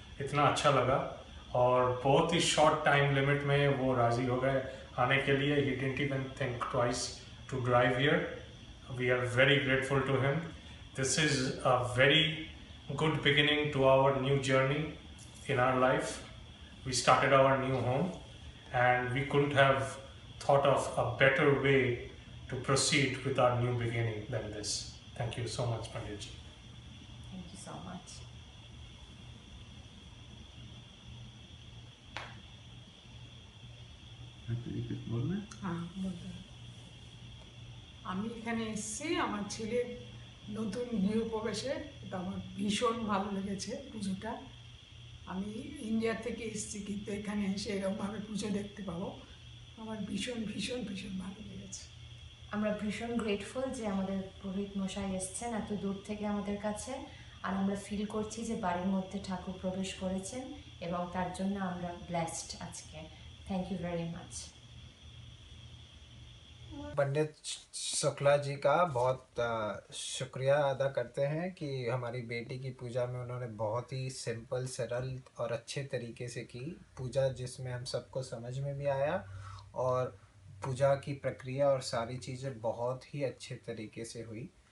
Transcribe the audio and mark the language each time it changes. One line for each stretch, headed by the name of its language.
Hindi: इतना अच्छा लगा और बहुत ही शॉर्ट टाइम लिमिट में वो राज़ी हो गए आने के लिए।
English: He didn't even think twice to drive here. We are very grateful to him. This is a very good beginning to our new journey in our life. We started our new home and we couldn't have thought of a better way to proceed with our new beginning than this. Thank you so much, Pandit ji. Thank you so much.
Bangla: আমি এখানে এসেছি আমার ছেলের নতুন গৃহপ্রবেশে। এটা আমার ভীষণ ভালো লেগেছে পুজোটা। আমি ইন্ডিয়া থেকে এসেছি কিন্তু এখানে এসে এরকমভাবে পুজো দেখতে পাবো আমার ভীষণ ভীষণ ভীষণ ভালো লেগেছে। আমরা ভীষণ গ্রেটফুল যে আমাদের পুরোহিত মশাই এসেছেন এত দূর থেকে আমাদের কাছে। আর আমরা ফিল করছি যে বাড়ির মধ্যে ঠাকুর প্রবেশ করেছেন এবং তার জন্য আমরা ব্লেসড আজকে।
English: Thank you very much.
Hindi: पंडित शुक्ला जी का बहुत शुक्रिया अदा करते हैं कि हमारी बेटी की पूजा में उन्होंने बहुत ही सिंपल, सरल और अच्छे तरीके से की पूजा, जिसमें हम सबको समझ में भी आया और पूजा की प्रक्रिया और सारी चीज़ें बहुत ही अच्छे तरीके से हुई।